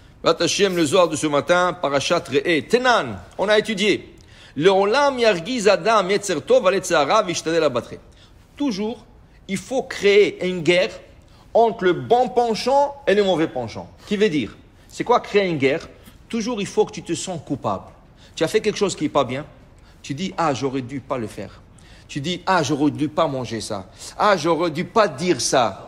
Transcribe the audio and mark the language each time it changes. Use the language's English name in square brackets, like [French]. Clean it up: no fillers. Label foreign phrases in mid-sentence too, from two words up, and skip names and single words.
[French] Hashem, le Zohar de ce matin, Parashat Re'eh. Tenan, on a étudié. [Hebrew] לעולם ירגיז אדם יצר טוב על יצר הרע וישתדל אבתריה. [French] Toujours, il faut créer une guerre entre le bon penchant et le mauvais penchant. Qui veut dire, c'est quoi créer une guerre? Toujours, il faut que tu te sens coupable. Tu as fait quelque chose qui n'est pas bien. Tu dis, ah, j'aurais dû pas le faire. Tu dis, ah, j'aurais dû pas manger ça. Ah, j'aurais dû pas dire ça.